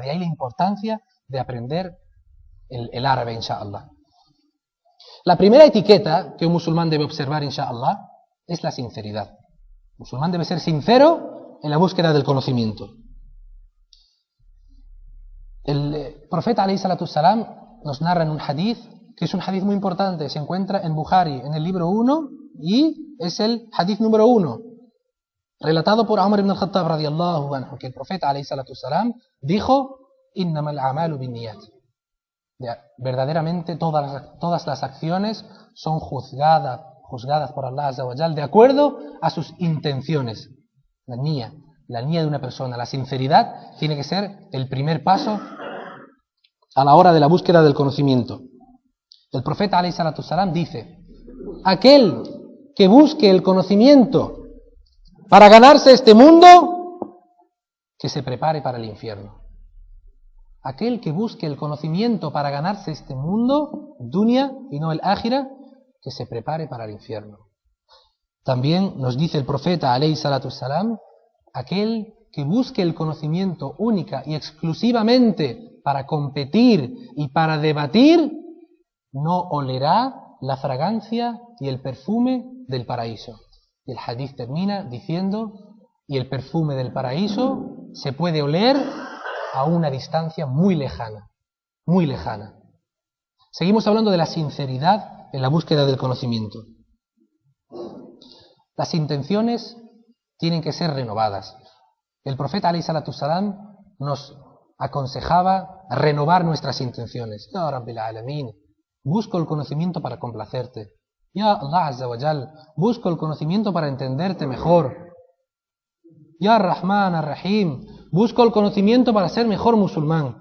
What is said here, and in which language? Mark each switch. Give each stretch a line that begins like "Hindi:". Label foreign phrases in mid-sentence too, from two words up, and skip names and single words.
Spanish: De ahí la importancia de aprender el árabe, inshallah. La primera etiqueta que un musulmán debe observar, inshallah, es la sinceridad. El musulmán debe ser sincero en la búsqueda del conocimiento. El profeta
Arabic: عليه الصلاة والسلام
Spanish: nos narra en un hadith, que es un hadith muy importante, se encuentra en Bukhari, en el libro 1, y es el hadith número 1, relatado por Umar ibn al-Khattab
Arabic: رضي الله عنه,
Spanish: que el profeta
Arabic: عليه الصلاة والسلام
Spanish: dijo:
Arabic: إنما الأعمال بالنيات.
Spanish: Verdaderamente todas las acciones son juzgadas por Allah
Arabic: عز وجل
Spanish: de acuerdo a sus intenciones. La niya de una persona, la sinceridad tiene que ser el primer paso a la hora de la búsqueda del conocimiento. El profeta
Arabic: عليه الصلاة والسلام
Spanish: dice: aquel que busque el conocimiento para ganarse este mundo, que se prepare para el infierno. Aquel que busque el conocimiento para ganarse este mundo, dunya y no el ákhira, que se prepare para el infierno. También nos dice el profeta
Arabic: عليه الصلاة والسلام:
Spanish: aquel que busque el conocimiento única y exclusivamente para competir y para debatir, no olerá la fragancia y el perfume del paraíso. Y el hadith termina diciendo: y el perfume del paraíso se puede oler a una distancia muy lejana, muy lejana. Seguimos hablando de la sinceridad en la búsqueda del conocimiento. Las intenciones tienen que ser renovadas. El profeta
Arabic: عليه الصلاة والسلام
Spanish: nos aconsejaba renovar nuestras intenciones.
Arabic: يا رب العالمين,
Spanish: busco el conocimiento para complacerte.
Arabic: يا الله عز وجل,
Spanish: busco el conocimiento para entenderte mejor.
Arabic: يا رحمن الرحيم,
Spanish: busco el conocimiento para ser mejor musulmán.